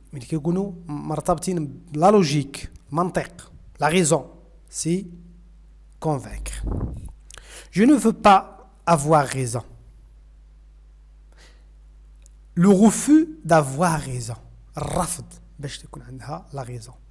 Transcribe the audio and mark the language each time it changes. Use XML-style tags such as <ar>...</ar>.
<ar>ملي كيكونوا مرتبطين بلا لوجيك منطق</ar> <fr>la raison c'est convaincre. Je ne veux pas avoir raison. Le refus d'avoir raison.</fr> <ar>الرفض باش تكون عندها</ar> <fr>la raison.</fr>